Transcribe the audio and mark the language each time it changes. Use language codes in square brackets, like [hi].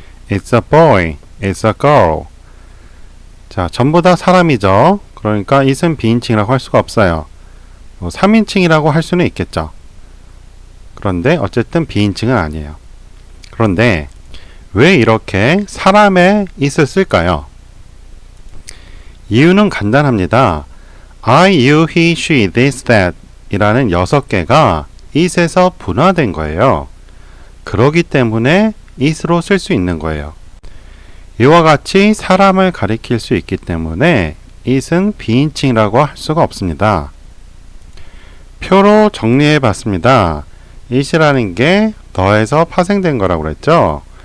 [en] It's a boy. It's a girl. [ko] 자, 전부 다 사람이죠. 그러니까 it은 비인칭이라고 할 수가 없어요. 3인칭이라고 할 수는 있겠죠. 그런데 어쨌든 비인칭은 아니에요. 그런데 왜 이렇게 사람의 it을 쓸까요? 이유는 간단합니다. I, you, he, she, this, that 이라는 6개가 it에서 분화된 거예요. 그러기 때문에 it으로 쓸 수 있는 거예요. 이와 같이 사람을 가리킬 수 있기 때문에 it은 비인칭이라고 할 수가 없습니다. 표로 정리해 봤습니다. it이라는 게 더해서 파생된 거라고 그랬죠.